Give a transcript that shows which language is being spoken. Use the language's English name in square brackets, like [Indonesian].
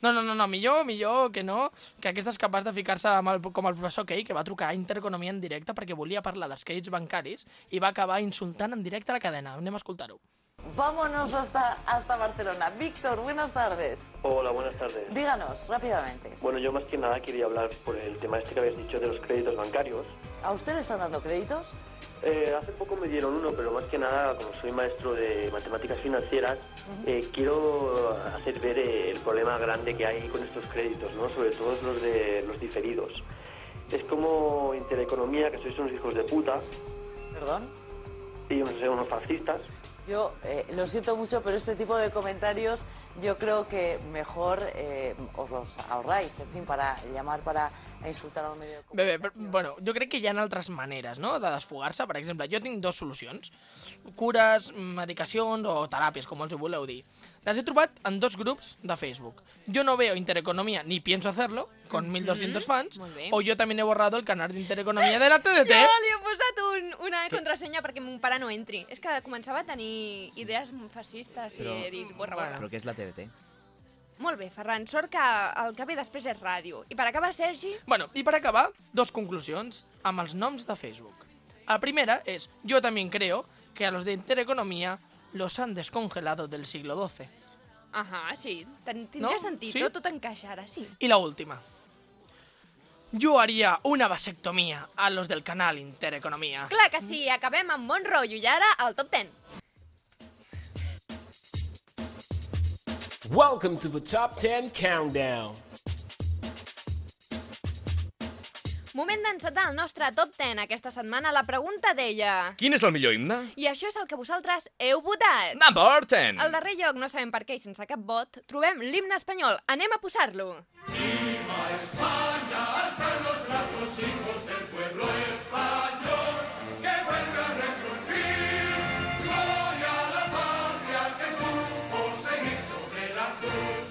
[Catalan] No, millor que no, que aquesta és capaç de ficar-se com el professor Key, que va trucar a Intereconomia en directe perquè volia parlar dels crèdits bancaris i va acabar insultant en directe la cadena. Anem a escoltar-ho. [Spanish] Vámonos hasta Barcelona. Víctor, buenas tardes. Hola, buenas tardes. Díganos, rápidamente. Bueno, yo más que nada quería hablar por el tema este que habéis dicho de los créditos bancarios. ¿A usted le están dando créditos? Hace poco me dieron uno, pero más que nada, como soy maestro de matemáticas financieras, quiero hacer ver el problema grande que hay con estos créditos, ¿no? Sobre todo los de los diferidos. Es como Intereconomía, que sois unos hijos de puta. ¿Perdón? Sí, no sé, unos fascistas. Yo lo siento mucho, pero este tipo de comentarios yo creo que mejor os los ahorráis, en fin, para llamar para a insultar al medio de [Catalan] comunicació. Bé, però, bueno, jo crec que hi ha altres maneres, no?, de desfogar-se. Per exemple, jo tinc dues solucions. Cures, medicacions o teràpies, com els ho voleu dir. Les he trobat en dos grups de Facebook. [Spanish] Yo no veo Intereconomía ni pienso hacerlo, con 1.200 fans. O yo también he borrado el canal de Intereconomía de la TDT. [Catalan] Jo li he posat una contrasenya perquè mon pare no entri. És que començava a tenir idees fascistes i he dit, [Spanish] borra, borra. [Catalan] Però què és la TDT? Molt bé, Ferran, sort que el que ve després és ràdio. I per acabar, Sergi... Bueno, i per acabar, dos conclusions amb els noms de Facebook. La primera és, [Spanish] yo también creo que a los de Intereconomía los han descongelado del siglo XII. [Catalan] Ajá, sí. Tindria sentit, sí? Tot encaixarà, sí. I la última. Jo haria una vasectomia [Spanish] a los del canal [Catalan] Intereconomía. Clar que sí, acabem amb bon rotllo i ara el top 10. [English] Welcome to the top 10 countdown. [Catalan] Moment d'encetar el nostre top 10 aquesta setmana. La pregunta deia... Quin és el millor himne? I això és el que vosaltres heu votat. [English] Number 10. [Catalan] Al darrer lloc, no sabem per què i sense cap vot, trobem l'himne espanyol. Anem a posar-lo. [Spanish] Viva España, alza los brazos, hijos del pueblo español, que vuelve a resurgir. Gloria a la patria que supo seguir sobre el azul.